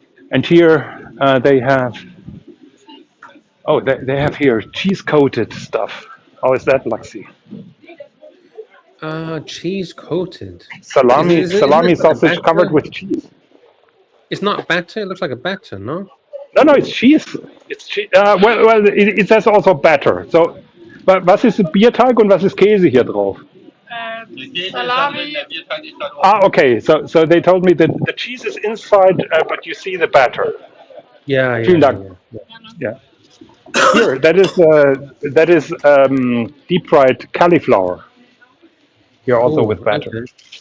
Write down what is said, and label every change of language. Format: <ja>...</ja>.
<en>And here they have they have here cheese-coated stuff. How is that, Luxy? cheese coated. Salami Is it like a sausage batter? covered with cheese. It's not batter. It looks like a batter, no? No, it's cheese. It's cheese. Well, it says also batter.</en> <de>So, was ist Bierteig und was ist Käse hier drauf?</de> <en>Salami. Okay. So they told me that the cheese is inside, but you see the batter. Yeah.</en> <de>Vielen Dank. Yeah.</de> <en>Here, that is deep fried cauliflower. Here also Oh, with batter. okay.</en>